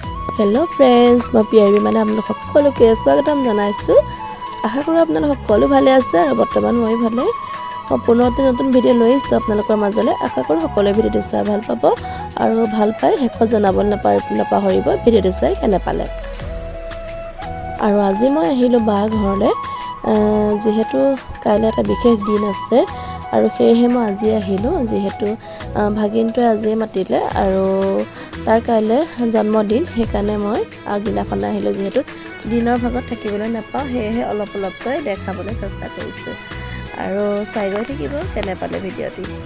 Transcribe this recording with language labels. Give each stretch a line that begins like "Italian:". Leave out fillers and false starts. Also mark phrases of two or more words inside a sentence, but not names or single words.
English: Hello friends
Assamese: মই পিয়াবী মানে আপোন সকলোকে স্বাগতম জনাইছু আশা কৰু আপোন সকলো ভালে আছে আৰু বৰ্তমান মই ভালে পুনৰ নতুন ভিডিও লৈ আহিছো আপোনালোকৰ মাজলে আশা কৰো সকলোৱে ভিডিওটো চাই ভাল পাব আৰু ভাল পাই হেক জনাব নাপাহৰিব ভিডিওটো চাই কেনে পালে আৰু আজি মই আহিলো বা ঘৰলে যেহেতু কাইলে এটা বিশেষ দিন আছে আৰু সেয়েহে মই আজি আহিলো যেহেতু ভাগিনটো আজি মাতিলে আৰু তাৰ কাইলে জন্মদিন সেইকাৰণে মই আগদিনাখন আহিলো যেহেতু দিনৰ ভাগত থাকিবলৈ নাপাও সেয়েহে অলপ অলপকৈ দেখাবলৈ চেষ্টা কৰিছো আৰু চাই গৈ থাকিব কেনে পালে ভিডিওটি